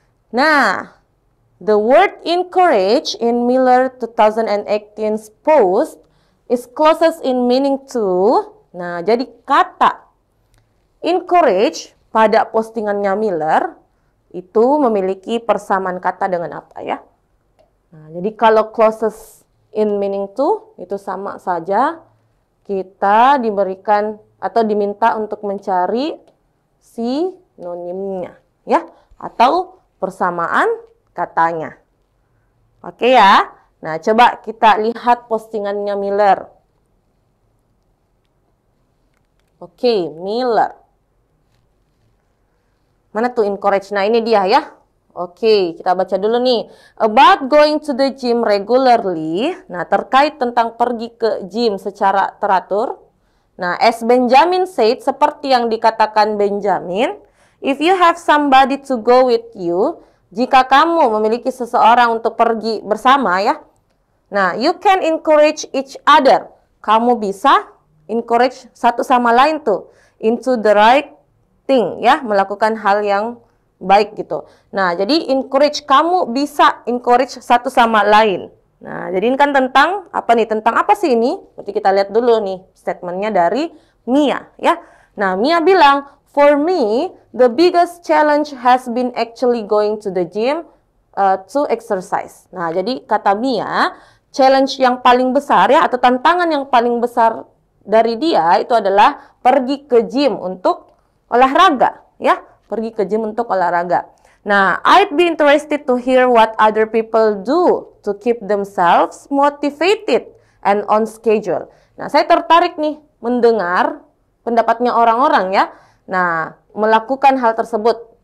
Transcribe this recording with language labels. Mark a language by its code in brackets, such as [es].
[en] Nah, the word encourage in Miller 2018's post is closest in meaning to. [id] Nah, jadi kata encourage pada postingannya Miller itu memiliki persamaan kata dengan apa ya? Nah, jadi kalau [en] closest in meaning to [id] itu sama saja kita diberikan atau diminta untuk mencari sinonimnya ya, atau persamaan katanya. Oke ya. Nah, coba kita lihat postingannya Miller. Oke, Miller. Mana tuh encourage? Nah, ini dia ya. Oke, kita baca dulu nih. [en] About going to the gym regularly. [id] Nah, terkait tentang pergi ke gym secara teratur. Nah, [en] as Benjamin said, [id] seperti yang dikatakan Benjamin, [en] if you have somebody to go with you, [id] jika kamu memiliki seseorang untuk pergi bersama ya. [en] Nah, you can encourage each other. [id] Kamu bisa encourage satu sama lain tuh [en] into the right thing [id] ya, melakukan hal yang baik gitu. Nah, jadi encourage, kamu bisa encourage satu sama lain. Nah, jadi ini kan tentang apa nih? Tentang apa sih ini? Berarti kita lihat dulu nih statementnya dari Mia ya. [en] Nah, Mia bilang, for me, the biggest challenge has been actually going to the gym to exercise. [id] Nah, jadi kata Mia, challenge yang paling besar ya, atau tantangan yang paling besar dari dia itu adalah pergi ke gym untuk olahraga ya. Pergi ke gym untuk olahraga. [en] Nah, I'd be interested to hear what other people do to keep themselves motivated and on schedule. [id] Nah, saya tertarik nih mendengar pendapatnya orang-orang ya. Nah, melakukan hal tersebut.